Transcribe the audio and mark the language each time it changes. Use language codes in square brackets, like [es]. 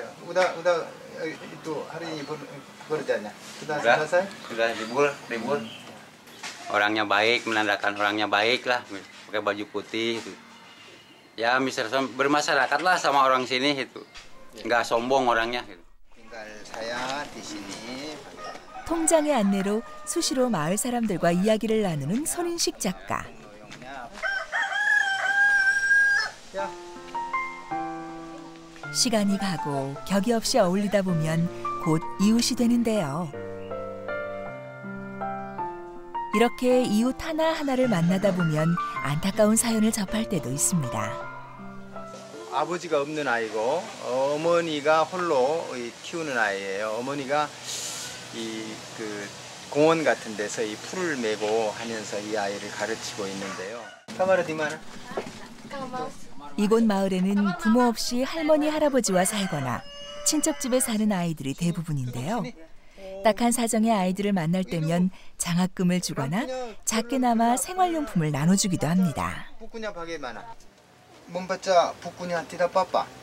[id] Udah itu hari ini kerjanya. Sudah Udah, selesai? sudah libur. Orangnya baik, menandakan orangnya baik lah, pakai baju putih itu. Ya, bermasyarakat lah sama orang sini itu. Nggak sombong orangnya. Gitu. tinggal saya di sini. [ko] 통장의 안내로 수시로 마을 사람들과 이야기를 나누는 손인식 작가. 야, 시간이 가고 격이 없이 어울리다 보면 곧 이웃이 되는데요. 이렇게 이웃 하나하나를 만나다 보면 안타까운 사연을 접할 때도 있습니다. 아버지가 없는 아이고 어머니가 홀로 키우는 아이예요. 어머니가 그 공원 같은 데서 이 풀을 메고 하면서 이 아이를 가르치고 있는데요. [id] 카마라 디마나? [ko] 이곳 마을에는 부모 없이 할머니 할아버지와 살거나 친척집에 사는 아이들이 대부분인데요. 딱한 사정의 아이들을 만날 때면 장학금을 주거나 작게나마 생활용품을 나눠주기도 합니다. [id] 부꾸냐 바게마나? membaca bukunya tidak apa-apa?